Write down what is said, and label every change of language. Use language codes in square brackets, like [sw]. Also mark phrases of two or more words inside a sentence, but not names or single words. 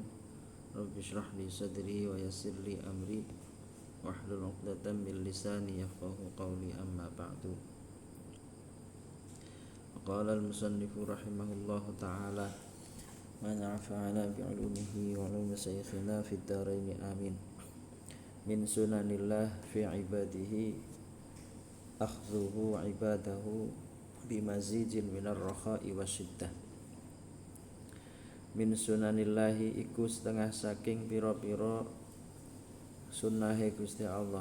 [ar] رب اشرح لي صدري ويسر لي أمري واحلل عقدة من لساني يفقهوا قولي، أما بعد. قال المصنف رحمه الله تعالى: من نفعنا بعلومه وعلوم شيوخنا في الدارين آمين. من سنن الله في عباده أخذه عباده بمزيج من الرخاء والشدة. من سنن الله [jv] iku setengah saking pira-pira sunnahe Gusti Allah.